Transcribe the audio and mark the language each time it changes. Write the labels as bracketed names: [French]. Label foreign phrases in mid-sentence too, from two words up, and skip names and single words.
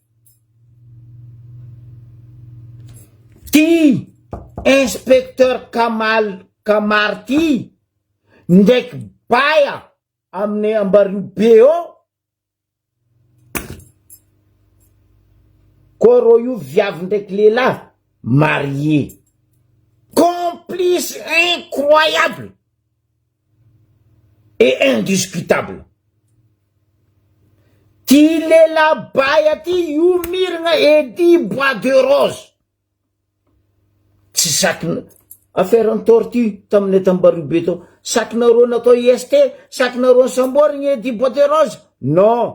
[Malagasy] Ty inspecteur Kamary ty ndraiky baya aminay Ambaribe ao koa ro io viavy ndraiky lehilahy [French] marié, complice incroyable et indiscutable. [Malagasy] Ty lehilahy baya ty io miragna Edy Bois de Rose, tsy sakina affaire ny tortue taminay Ambaribe to, sakinareo natao IST, sakinareo samborigny Edy Bois de Rose, non.